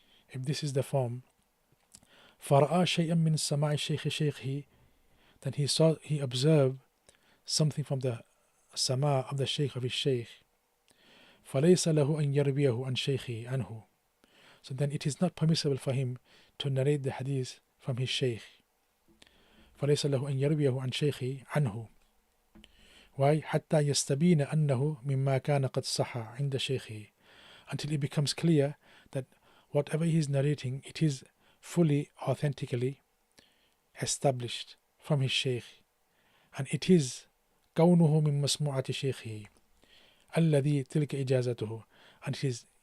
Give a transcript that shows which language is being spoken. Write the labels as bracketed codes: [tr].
[en] If this is the form, [ar] فرأى شيئا من سماع الشيخ شيخه, [en] then he observed something from the sama' of the sheikh of his sheikh. [ar] فليس له أن يرويه عن شيخه عنه, [en] so then it is not permissible for him to narrate the hadith from his sheikh. [ar] فليس له أن يرويه عن شيخه عنه. [en] Why? [ar] حتى يستبين أنه مما كان قد صح عند شيخه, [en] until it becomes clear that whatever he is narrating, it is fully, authentically established from his sheikh, and it is [ar] كونه من مسموعة شيخه الذي تلك إجازته, [en] and it is